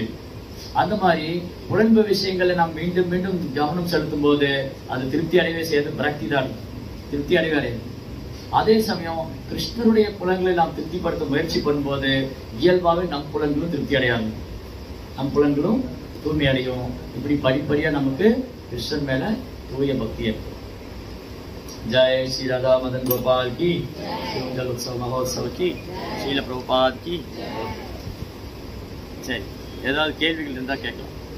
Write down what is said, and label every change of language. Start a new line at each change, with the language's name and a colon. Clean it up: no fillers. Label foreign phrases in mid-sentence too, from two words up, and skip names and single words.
Tamil: அந்த மாதிரி புலன்பு விஷயங்களை நாம் மீண்டும் மீண்டும் கவனம் செலுத்தும் போது அது திருப்தி அடையவே செய்யாது, பிரக்தி தான் திருப்தி அடைவே அடையாது. அதே சமயம் கிருஷ்ணருடைய புலன்களை நாம் திருப்திப்படுத்த முயற்சி பண்ணும்போது இயல்பாகவே நம் புலன்களும் திருப்தி அடையாது, நம் புலன்களும் தூய்மை அடையும். இப்படி படிப்படியா நமக்கு கிருஷ்ணன் மேல தூய பக்தி ஏற்படும்.
Hindi: जय श्री राधा मदन गोपाल की, जल उत्सव महोत्सव की, शील प्रभुपाद की।
Tamil: சரி, ஏதாவது கேள்விகள் இருந்தா கேட்கலாம்.